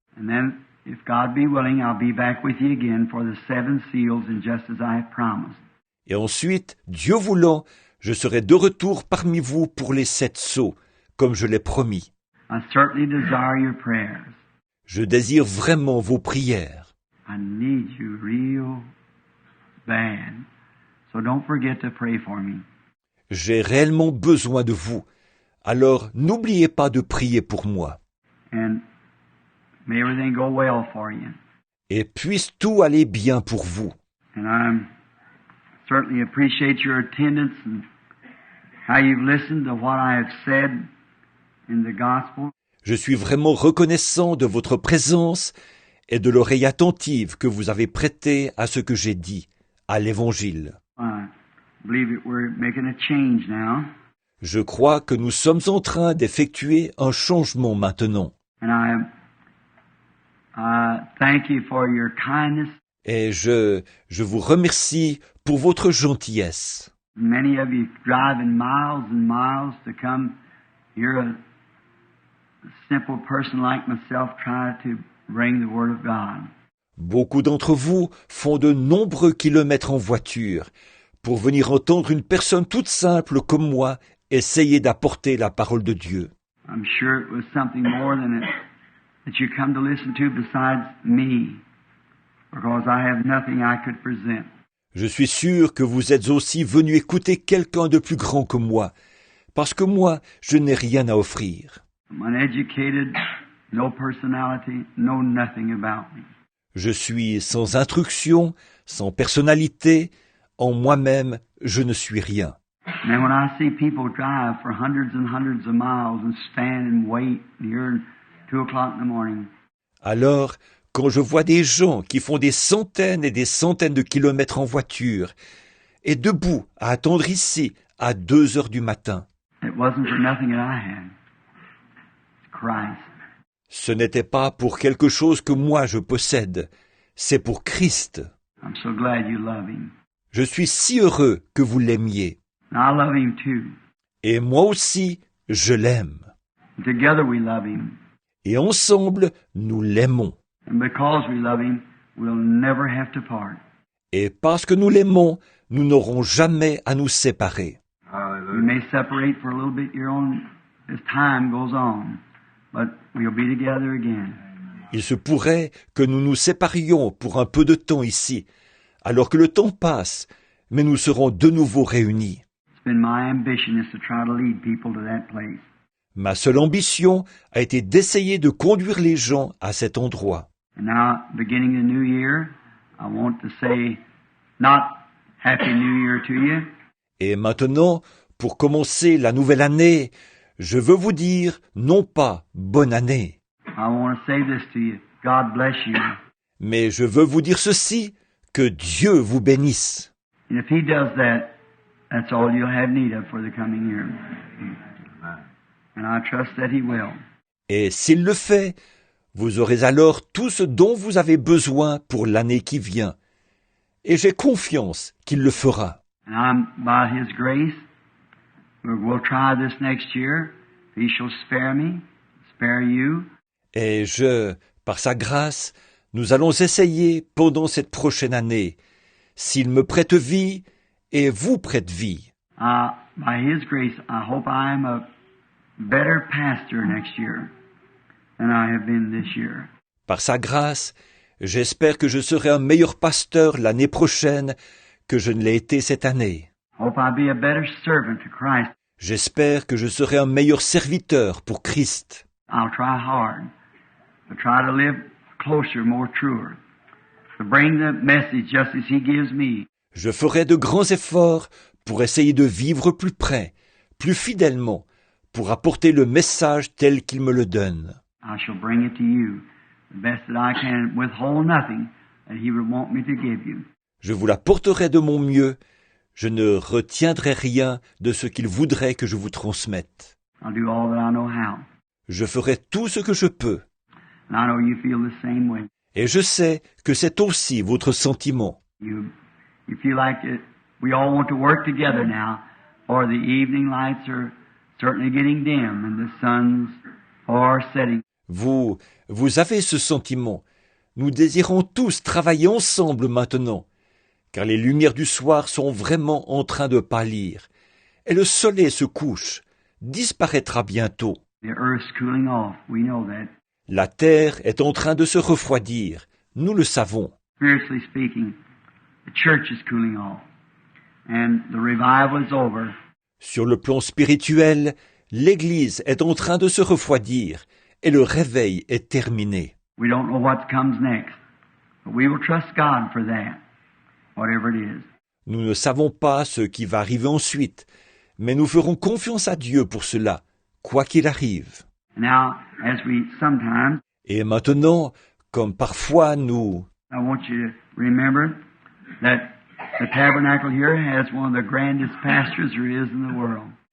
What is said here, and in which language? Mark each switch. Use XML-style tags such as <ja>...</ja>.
<en>And then, if God be willing, I'll be back with you again for the 7 seals, and just as I have promised.</en> <fr>Et ensuite, Dieu voulant, je serai de retour parmi vous pour les 7 sceaux, comme je l'ai promis.</fr> <en>I certainly desire your prayers.</en> <fr>Je désire vraiment vos prières.</fr> <en>I need you real bad. So don't forget to pray for me.</en> <fr>J'ai réellement besoin de vous. Alors n'oubliez pas de prier pour moi.</fr> <en>And may everything go well for you.</en> <fr>Et puisse tout aller bien pour vous.</fr> <en>And I certainly appreciate your attendance and how you've listened to what I have said in the gospel.</en> <fr>Je suis vraiment reconnaissant de votre présence et de l'oreille attentive que vous avez prêtée à ce que j'ai dit, à l'Évangile.</fr> <en>I believe that we're making a change now.</en> <fr>Je crois que nous sommes en train d'effectuer un changement maintenant.</fr> <en>And I thank you for your kindness.</en> <fr>Et je vous remercie pour votre gentillesse.</fr> <en>Many of you driving miles and miles to come. You're a simple person like myself trying to bring the Word of God.</en> <fr>Beaucoup d'entre vous font de nombreux kilomètres en voiture pour venir entendre une personne toute simple comme moi essayer d'apporter la parole de Dieu.</fr> <en>I'm sure it was something more than it that you come to listen to besides me, because I have nothing I could present.</en> <fr>Je suis sûr que vous êtes aussi venu écouter quelqu'un de plus grand que moi, parce que moi, je n'ai rien à offrir.</fr> <en>I'm uneducated, no personality, know nothing about me.</en> <fr>Je suis sans instruction, sans personnalité, en moi-même, je ne suis rien.</fr> <en>And when I see people drive for hundreds and hundreds of miles and stand and wait here at 2 o'clock in the morning,</en> <fr>Alors, quand je vois des gens qui font des centaines et des centaines de kilomètres en voiture, et debout à attendre ici à 2 heures du matin,</fr> <en>it wasn't for nothing that I had. It's Christ.</en> <fr>ce n'était pas pour quelque chose que moi je possède, c'est pour Christ.</fr> <en>I'm so glad you love Him.</en> <fr>Je suis si heureux que vous l'aimiez.</fr> <en>And I love Him too.</en> <fr>Et moi aussi, je l'aime.</fr> <en>And together we love Him.</en> <fr>Et ensemble, nous l'aimons.</fr> <en>And because we love Him, we'll never have to part.</en> <fr>Et parce que nous l'aimons, nous n'aurons jamais à nous séparer.</fr> <en>We may separate for a little bit here on as time goes on, but we'll be together again.</en> <fr>Il se pourrait que nous nous séparions pour un peu de temps ici, alors que le temps passe, mais nous serons de nouveau réunis.</fr> <en>It's been my ambition is to try to lead people to that place.</en> <fr>Ma seule ambition a été d'essayer de conduire les gens à cet endroit.</fr> <en>And now, beginning the new year, I want to say not Happy New Year to you,</en> <fr>Et maintenant, pour commencer la nouvelle année, je veux vous dire non pas bonne année,</fr> <en>I want to say this to you. God bless you.</en> <fr>mais je veux vous dire ceci, que Dieu vous bénisse.</fr> <en>And if He does that, that's all you'll have need of for the coming year. And I trust that He will.</en> <fr>Et s'il le fait, vous aurez alors tout ce dont vous avez besoin pour l'année qui vient. Et j'ai confiance qu'il le fera.</fr> <en>And I'm, by His grace, we'll try this next year. He shall spare me, spare you.</en> <fr>Et par sa grâce, nous allons essayer pendant cette prochaine année, s'il me prête vie et vous prête vie.</fr> <en>By His grace, I hope I am a better pastor next year than I have been this year.</en> <fr>Par sa grâce, j'espère que je serai un meilleur pasteur l'année prochaine que je ne l'ai été cette année.</fr> <en>I hope I'll be a better servant to Christ.</en> <fr>J'espère que je serai un meilleur serviteur pour Christ.</fr> <en>I'll try hard to try to live closer, more truer, to bring the message just as He gives me.</en> <fr>Je ferai de grands efforts pour essayer de vivre plus près, plus fidèlement, pour apporter le message tel qu'il me le donne.</fr> <en>I shall bring it to you, the best that I can, withhold nothing that He would want me to give you.</en> <fr>Je vous l'apporterai de mon mieux. Je ne retiendrai rien de ce qu'il voudrait que je vous transmette.</fr> <en>I'll do all that I know how.</en> <fr>Je ferai tout ce que je peux.</fr> <en>And I know you feel the same way.</en> <fr>Et je sais que c'est aussi votre sentiment.</fr> <en>You feel like we all want to work together now, or the evening lights are certainly getting dim and the sun's far setting.</en> <fr>Vous avez ce sentiment. Nous désirons tous travailler ensemble maintenant, car les lumières du soir sont vraiment en train de pâlir, et le soleil se couche, disparaîtra bientôt.</fr> <en>The earth's cooling off. We know that.</en> <fr>La terre est en train de se refroidir, nous le savons.</fr> <en>Spiritually speaking, the church is cooling off. And the revival is over.</en> <fr>Sur le plan spirituel, l'Église est en train de se refroidir et le réveil est terminé.</fr> <en>We don't know what comes next, but we will trust God for that, whatever it is.</en> <fr>Nous ne savons pas ce qui va arriver ensuite, mais nous ferons confiance à Dieu pour cela, quoi qu'il arrive.</fr> <en>Now, as we sometimes,</en> <fr>Et maintenant, comme parfois nous...</fr> <en>I want you to remember that the tabernacle here has one of the grandest pastors there is in the world.</en>